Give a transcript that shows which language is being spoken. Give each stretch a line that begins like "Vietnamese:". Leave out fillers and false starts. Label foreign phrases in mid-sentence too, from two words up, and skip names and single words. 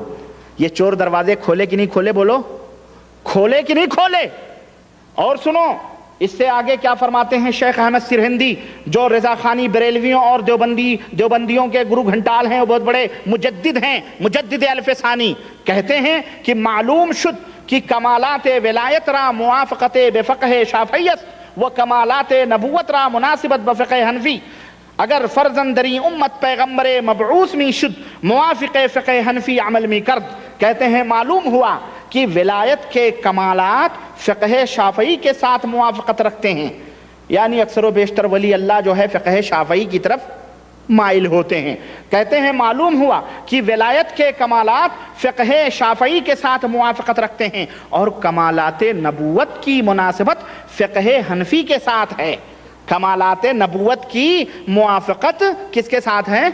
Urdu: یہ چور دروازے کھولے کہ نہیں کھولے؟ بولو، کھولے کہ نہیں کھولے؟ اور سنو اس سے آگے کیا فرماتے ہیں شیخ احمد سرہندی، جو رضا خانی بریلویوں اور دیوبندیوں کے گرو گھنٹال ہیں، وہ بہت بڑے مجدد ہیں، مجدد الف ثانی، کہتے ہیں کہ
Persian: معلوم شد کہ کمالات ولایت را موافقت بفقہ شافعیت و کمالات نبوت را مناسبت بفقہ حنفی، اگر فرزندری امت پیغمبر مبعوث می شد موافق فقہ حنفی عمل می کرد،
Urdu: کہتے ہیں معلوم ہوا کہ ولایت کے کمالات فقہ شافعی کے ساتھ موافقت رکھتے ہیں، یعنی اکثر و بیشتر ولی اللہ جو ہے فقہ شافعی کی طرف مائل ہوتے ہیں، کہتے ہیں معلوم ہوا کہ ولایت کے کمالات فقہ شافعی کے ساتھ موافقت رکھتے ہیں اور کمالات نبوت کی مناسبت فقہ حنفی کے ساتھ ہے۔ کمالات نبوت کی موافقت کس کے ساتھ ہے؟